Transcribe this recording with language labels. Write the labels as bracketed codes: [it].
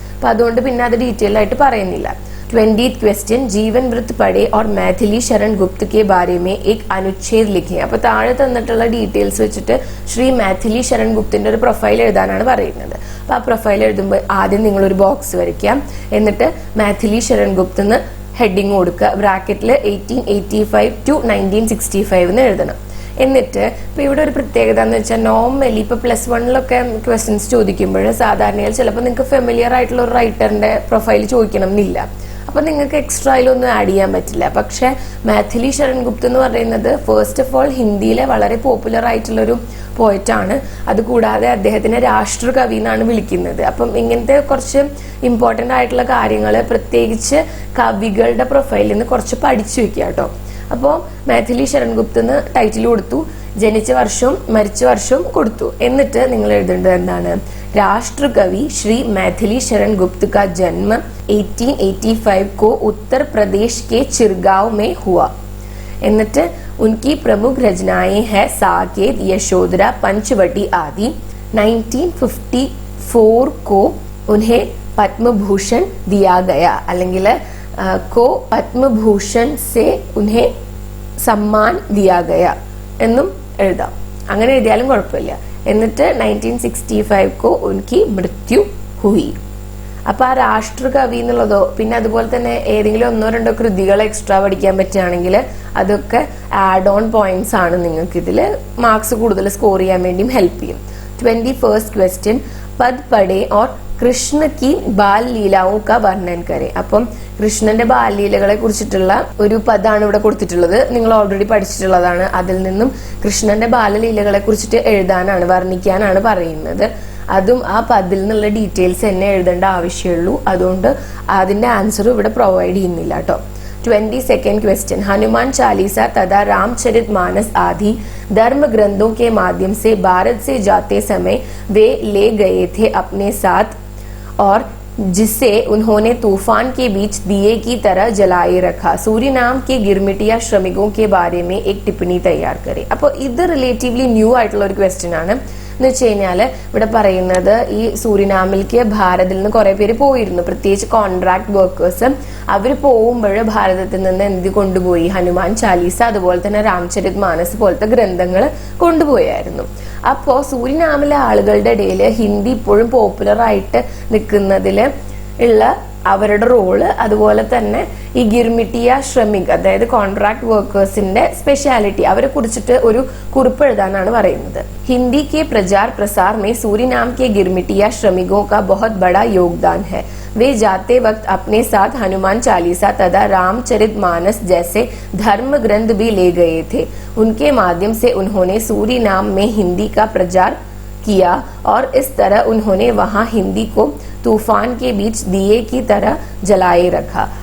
[ml] അപ്പൊ അതുകൊണ്ട് പിന്നെ അത് ഡീറ്റെയിൽ ആയിട്ട് പറയുന്നില്ല. [hi] 20th question. जीवन वृत्त पढ़े और मैथिली शरण गुप्त के बारे में एक अनुच्छेद लिखें. [ml] അപ്പോൾ താഴെ തന്നിട്ടുള്ള ഡീറ്റെയിൽസ് വെച്ചിട്ട് ശ്രീ മാഥിലി ശരൺ ഗുപ്തിന്റെ ഒരു പ്രൊഫൈൽ എഴുതാനാണ് പറയുന്നത്. അപ്പോൾ ആ പ്രൊഫൈൽ എഴുതുമ്പോൾ ആദ്യം നിങ്ങൾ ഒരു ബോക്സ് വരയ്ക്കാം. എന്നിട്ട് മാഥിലി ശരൺ ഗുപ്ത് എന്ന് ഹെഡിങ് കൊടുക്കുക. ബ്രാക്കറ്റിൽ 1885 to 1965 എന്ന് എഴുതണം. എന്നിട്ട് ഇപ്പൊ ഇവിടെ ഒരു പ്രത്യേകത എന്ന് വെച്ചാൽ നോർമലി ഇപ്പൊ +1 ക്വസ്റ്റ്യൻസ് ചോദിക്കുമ്പോൾ സാധാരണയായി ചിലപ്പോൾ നിങ്ങൾക്ക് ഫെമിലിയർ ആയിട്ടുള്ള ഒരു റൈറ്ററിന്റെ പ്രൊഫൈൽ ചോദിക്കണം എന്നില്ല. അപ്പം നിങ്ങൾക്ക് എക്സ്ട്രാ അതിലൊന്നും ആഡ് ചെയ്യാൻ പറ്റില്ല. പക്ഷെ മാഥിലി ശരൺ ഗുപ്ത എന്ന് പറയുന്നത് ഫസ്റ്റ് ഓഫ് ഓൾ ഹിന്ദിയിലെ വളരെ പോപ്പുലർ ആയിട്ടുള്ളൊരു പോയറ്റാണ്. അതുകൂടാതെ അദ്ദേഹത്തിനെ രാഷ്ട്രകവി എന്നാണ് വിളിക്കുന്നത്. അപ്പം ഇങ്ങനത്തെ കുറച്ച് ഇമ്പോർട്ടൻ്റ് ആയിട്ടുള്ള കാര്യങ്ങൾ പ്രത്യേകിച്ച് കവികളുടെ പ്രൊഫൈലിൽ നിന്ന് കുറച്ച് പഠിച്ചു വെക്കുക കേട്ടോ. അപ്പോൾ മാഥിലി ശരൺ ഗുപ്ത എന്ന് ടൈറ്റിൽ കൊടുത്തു, ജനിച്ച വർഷവും മരിച്ച വർഷവും കൊടുത്തു. എന്നിട്ട് നിങ്ങൾ എഴുതേണ്ടത് എന്താണ്? [hi] राष्ट्रकवि श्री मैथिली शरण गुप्त का जन्म 1885 को उत्तर प्रदेश के चिरगांव में हुआ. [ml] എന്നിട്ട് [hi] उनकी प्रमुख रचनाएं हैं साकेत, यशोधरा, पंचवटी आदि. 1954 को उन्हें पद्म भूषण दिया गया, [ml] അല്ലെങ്കിൽ [hi] को पद्म भूषण से उन्हें सम्मान दिया गया [ml] എന്നും എഴുതാം. [hi] അങ്ങനെ എഴുതിയാലും കുഴപ്പമില്ല. [ml] എന്നിട്ട് [hi] 1965 को उनकी मृत्यु हुई. [ml] അപ്പൊ ആ രാഷ്ട്രകവി എന്നുള്ളതോ പിന്നെ അതുപോലെ തന്നെ ഏതെങ്കിലും ഒന്നോ രണ്ടോ കൃതികൾ എക്സ്ട്രാ പഠിക്കാൻ പറ്റുകയാണെങ്കിൽ അതൊക്കെ ആഡ് ഓൺ പോയിന്റ്സ് ആണ്. നിങ്ങൾക്ക് ഇതിൽ മാർക്സ് കൂടുതൽ സ്കോർ ചെയ്യാൻ വേണ്ടിയും ഹെൽപ്പ് ചെയ്യും. [hi] 21st क्वेश्चन, पद पढ़े और കൃഷ്ണ की ബാൽ ലീലാവും का വർണ്ണൻ करे. [ml] അപ്പം കൃഷ്ണന്റെ ബാലലീലകളെ കുറിച്ചിട്ടുള്ള ഒരു പദമാണ് ഇവിടെ കൊടുത്തിട്ടുള്ളത്. നിങ്ങൾ ഓൾറെഡി പഠിച്ചിട്ടുള്ളതാണ്. അതിൽ നിന്നും കൃഷ്ണന്റെ ബാലലീലകളെ കുറിച്ചിട്ട് എഴുതാനാണ്, വർണ്ണിക്കാനാണ് പറയുന്നത്. അതും ആ പദിൽ നിന്നുള്ള ഡീറ്റെയിൽസ് തന്നെ എഴുതേണ്ട ആവശ്യമുള്ളൂ. അതുകൊണ്ട് അതിന്റെ ആൻസർ ഇവിടെ പ്രൊവൈഡ് ചെയ്യുന്നില്ല കേട്ടോ. [hi] 22nd क्वेश्चन, हनुमान चालीसा तथा रामचरित मानस आदि धर्म ग्रंथों के माध्यम से भारत से जाते समय वे ले गए थे अपने साथ, और जिसे उन्होंने तूफान के बीच दिए की तरह जलाए रखा. सूरीनाम के गिरमिटिया श्रमिकों के बारे में एक टिप्पणी तैयार करे. [ml] അപ്പോൾ ഇത് റിലേറ്റീവ്ലി ന്യൂ ആയിട്ടുള്ള ഒരു ക്വസ്റ്റ്യൻ ആണ്. എന്ന് വെച്ച് കഴിഞ്ഞാൽ ഇവിടെ പറയുന്നത് ഈ സൂരിനാമിലേക്ക് ഭാരതത്തിൽ നിന്ന് കുറെ പേര് പോയിരുന്നു, പ്രത്യേകിച്ച് കോൺട്രാക്ട് വർക്കേഴ്സ്. അവർ പോകുമ്പോൾ ഭാരതത്തിൽ നിന്ന് എന്ത് കൊണ്ടുപോയി? ഹനുമാൻ ചാലീസ അതുപോലെ തന്നെ രാംചരിത് മാനസ് പോലത്തെ ഗ്രന്ഥങ്ങൾ കൊണ്ടുപോയായിരുന്നു. അപ്പോൾ സൂരിനാമിലെ ആളുകളുടെ ഇടയിൽ ഹിന്ദി ഇപ്പോഴും പോപ്പുലർ ആയിട്ട് നിൽക്കുന്നതിൽ ഉള്ള അവരുടെ റോള്, അതുപോലെ തന്നെ ഈ ഗിർമിറ്റിയ ശ്രമിക് അതായത് കോൺട്രാക്ട് വർക്കേഴ്സിന്റെ സ്പെഷ്യാലിറ്റി, അവരെ കുറിച്ചിട്ട് ഒരു കുറിപ്പ് എഴുതാനാണ് പറയുന്നത്. [hi] ഹിന്ദി के प्रचार प्रसार में सूरीनाम के गिरमिटिया श्रमिकों का बहुत बड़ा योगदान है. वे जाते वक्त अपने साथ हनुमान चालीसा तथा रामचरित मानस जैसे धर्म ग्रंथ भी ले गए थे. उनके माध्यम से उन्होंने सूरीनाम में हिंदी का प्रचार किया और इस तरह उन्होंने वहां हिंदी को तूफान के बीच दिए की तरह जलाए रखा.